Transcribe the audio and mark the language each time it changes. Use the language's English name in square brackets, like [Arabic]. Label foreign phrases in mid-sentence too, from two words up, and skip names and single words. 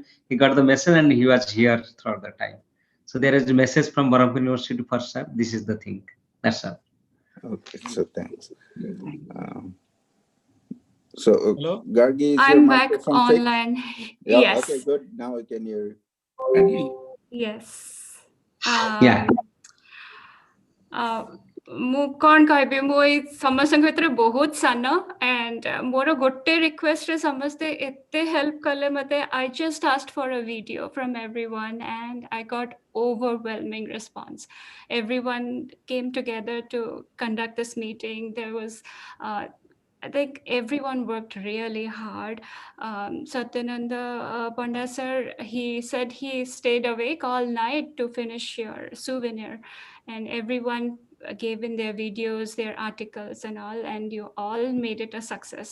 [English] He got the message and he was here throughout the time. So there is a message from Barampur University for sir. This is the thing. That's all. Okay, so thanks. So Gargi, is I'm your back microphone online. fixed? Yeah, Yes. okay, good. Now I can hear you. Yes. [Odia] ମୁଁ କଣ କହିବି ମୁଁ ଏଇ ସମସ୍ତଙ୍କ ଭିତରେ ବହୁତ ସାନ and ମୋର ଗୋଟେ ରିକ୍ୱେଷ୍ଟରେ ସମସ୍ତେ ଏତେ ହେଲ୍ପ କଲେ ମତେ [English] I just asked for a video from everyone and I got overwhelming response. Everyone came together to conduct this meeting. There was I think everyone worked really hard. Satyananda Panda sir, he said he stayed awake all night to finish your souvenir, and everyone gave in their videos, their articles and all, and you all made it a success.